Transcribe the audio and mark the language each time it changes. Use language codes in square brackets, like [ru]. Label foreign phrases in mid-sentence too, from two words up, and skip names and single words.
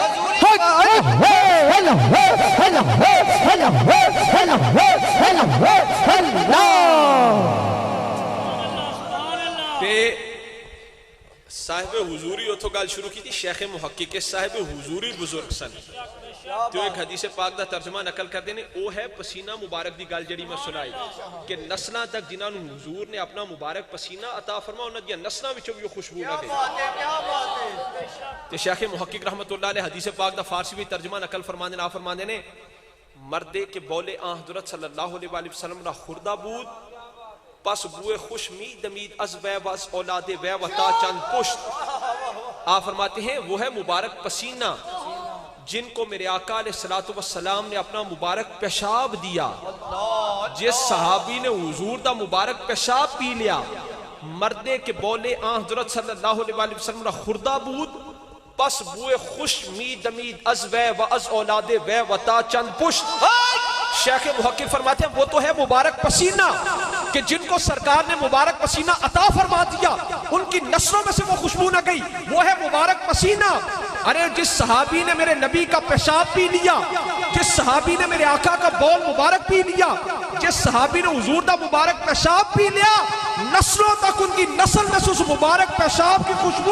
[pa] صاحب حضوری اتھو گل شروع کی تھی، شیخ محقق صاحب حضوری بزرگ سن، تو ایک حدیث پاک دا ترجمہ نقل کر دینے، او ہے پسینہ مبارک دی گل جڑی میں سنائی کہ نسلاں تک جنہاں نو حضور نے اپنا مبارک پسینہ عطا فرما انہاں دی نسلاں وچوں بھی خوشبو نہ گئی۔ تے شیخ محقق [ar] رحمت اللہ علیہ [pa] حدیث پاک دا فارسی بھی ترجمہ نقل فرمانے نا فرمانے نے، [fa] مردے کے بولے آن حضرت [ar] صلی اللہ علیہ وسلم [fa] را خوردہ بود، پس بوئے خوش مید دمید از وے واز اولاد وے وطا چند پشت۔ [ur] آپ فرماتے ہیں وہ ہے مبارک پسینہ جن کو میرے آقا [ar] علیہ الصلوۃ والسلام [ur] نے اپنا مبارک پیشاب دیا، جس صحابی نے حضور دا مبارک پیشاب پی لیا، [fa] مردے کے بولے آن حضرت [ar] صلی اللہ علیہ وسلم [fa] را خوردہ بود، پس بوئے خوش مید دمید از وے و از اولاد وے وطا چند پشت۔ [ur] شیخ محقق فرماتے ہیں وہ تو ہے مبارک پسینہ کہ جن کو سرکار نے مبارک پسینہ عطا فرما دیا، ان کی نسلوں میں سے وہ خوشبو نہ گئی، وہ ہے مبارک پسینہ۔ ارے جس صحابی نے میرے نبی کا پیشاب پی لیا، جس صحابی نے میرے آقا کا بول مبارک پی لیا، جس صحابی نے حضور دا مبارک پیشاب پی لیا، نسلوں تک ان کی نسل میں سے اس مبارک پیشاب کی خوشبو